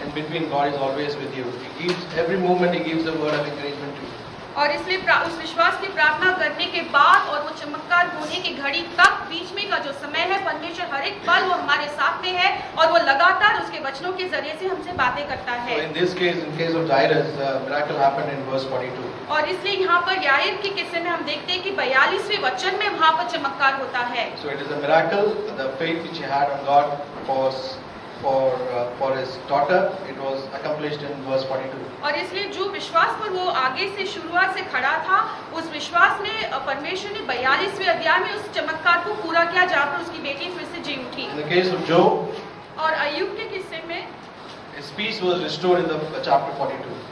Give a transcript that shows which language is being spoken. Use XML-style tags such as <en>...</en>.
<en>In between, God is always with you. He gives every moment. He gives a word of encouragement to you.</en> <hi>और इसलिए उस विश्वास की प्रार्थना करने के बाद और वो चमत्कार होने की घड़ी तक बीच में का जो समय है, परमेश्वर हर एक पल वो हमारे साथ में है और वो लगातार उसके वचनों के जरिए से हमसे बातें करता है।</hi> <en>So in case of Jairus, the miracle happened in verse 42.</en> <hi>और इसलिए यहाँ पर याईर के किस्से में हम देखते हैं कि 42वें वचन में वहाँ पर चमत्कार होता है।</hi> <en>So it is a miracle, the faith which he had on God for his daughter, it was accomplished in verse 42.</en> <hi>और इसलिए जो विश्वास पर वो आगे से शुरुआत से खड़ा था, उस विश्वास में परमेश्वर ने 42वें अध्याय में उस चमत्कार को पूरा किया जहाँ पर उसकी बेटी फिर से जी उठी।</hi> <en>In the case of Job,</en> <hi>और अय्यूब के किस्से में</hi> <en>his peace was restored in the chapter 42.</en>